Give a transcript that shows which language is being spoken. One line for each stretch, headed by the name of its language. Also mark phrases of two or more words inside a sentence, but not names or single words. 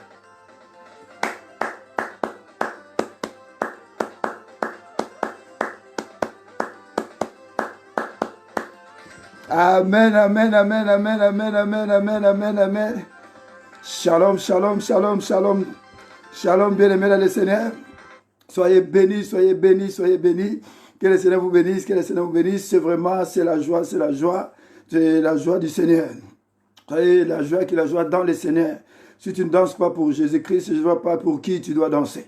French: Amen, amen, amen, amen, amen, amen, amen, amen, amen.
Hebrew: שלום, שלום, שלום, שלום.
French: Shalom, bien-aimés dans le Seigneur. Soyez bénis, soyez bénis, soyez bénis. Que le Seigneur vous bénisse, que le Seigneur vous bénisse. C'est vraiment, c'est la joie, c'est la joie. C'est la joie du Seigneur. Soyez la joie qui est la joie dans le Seigneur. Si tu ne danses pas pour Jésus-Christ, je ne vois pas pour qui tu dois danser.